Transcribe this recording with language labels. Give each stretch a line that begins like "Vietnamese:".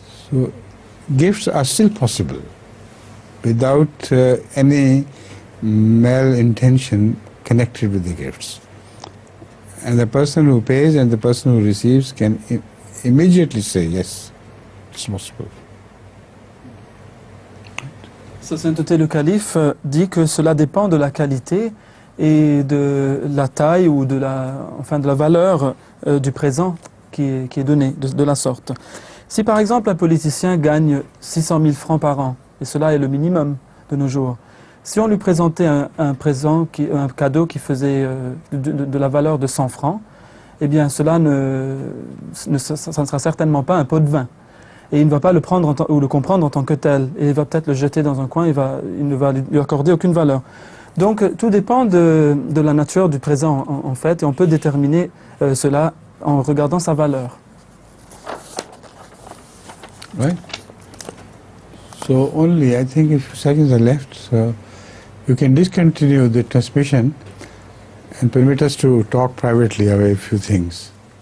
English: So gifts are still possible without any malintention connected with the gifts. And the person who pays and the person who receives can immediately say, yes, it's possible.
French: Sa Sainteté le Calife dit que cela dépend de la qualité et de la taille ou de la valeur du présent qui est donné de la sorte. Si par exemple un politicien gagne 600 000 francs par an, et cela est le minimum de nos jours, si on lui présentait un cadeau qui faisait de la valeur de 100 francs, eh bien cela ne sera certainement pas un pot de vin. Et il ne va pas le prendre ou le comprendre en tant que tel. Et il va peut-être le jeter dans un coin, il ne va lui accorder aucune valeur. Donc tout dépend de la nature du présent en fait, et on peut déterminer cela en regardant sa valeur.
English: Right. So only, I think, a few seconds are left, so you can discontinue the transmission and permit us to talk privately about a few things.